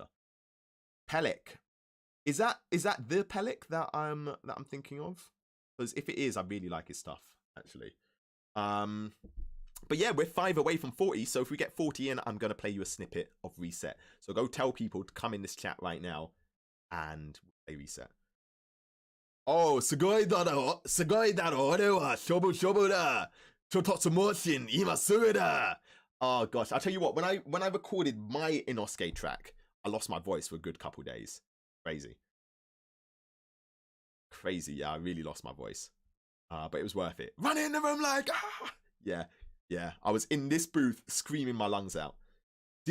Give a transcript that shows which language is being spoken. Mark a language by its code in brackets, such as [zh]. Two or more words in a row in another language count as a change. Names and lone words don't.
[en] Pellic, is that the Pellic that I'm thinking of? Because if it is, I really like his stuff actually. But yeah, we're 5 away from 40, so if we get 40 in, I'm going to play you a snippet of Reset. So go tell people to come in this chat right now and play Reset. [ja] すごいだろ、俺は勝負だ. 猪突猛進、今すぐだ. [en] Oh gosh, I'll tell you what, when I recorded my Inosuke track, I lost my voice for a good couple days. Crazy, yeah, I really lost my voice. But it was worth it. Run in the room like, ah! Yeah, I was in this booth screaming my lungs out.